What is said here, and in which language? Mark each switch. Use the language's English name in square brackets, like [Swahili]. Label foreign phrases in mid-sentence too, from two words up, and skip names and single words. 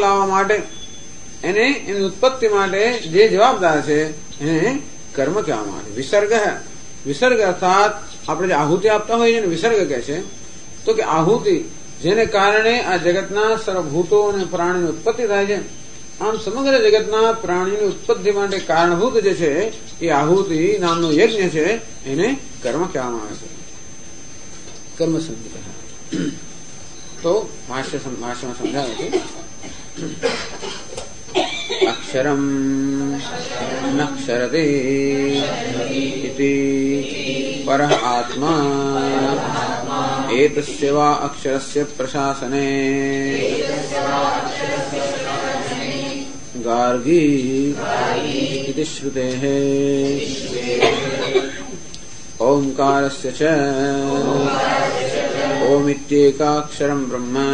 [Gujarati] લાવવા માટે એને એની ઉત્પત્તિ માટે જે જવાબદાર છે એને કર્મ કહેવામાં આવે છે વિસર્ગ અર્થાત આપણે જે આહુતિ આપતા હોઈએ ને વિસર્ગ કહે છે તો કે આહુતિ જેને કારણે આ જગતના સર્વભૂતો અને પ્રાણીની ઉત્પત્તિ થાય છે આમ સમગ્ર જગતના પ્રાણીની ઉત્પત્તિ માટે કારણભૂત જે છે એ આહુતિ નામનો યજ્ઞ છે એને કર્મ કહેવામાં આવે છે કર્મ સંગીત તો ભાષ્યમાં સમજાવે છે [Sanskrit] अक्षरं नक्षरते इति परः आत्मा एतस्य वा अक्षरस्य प्रशासने गार्गी इति श्रुतेः ओंकारस्य च ओमित्येकाक्षरं ब्रह्म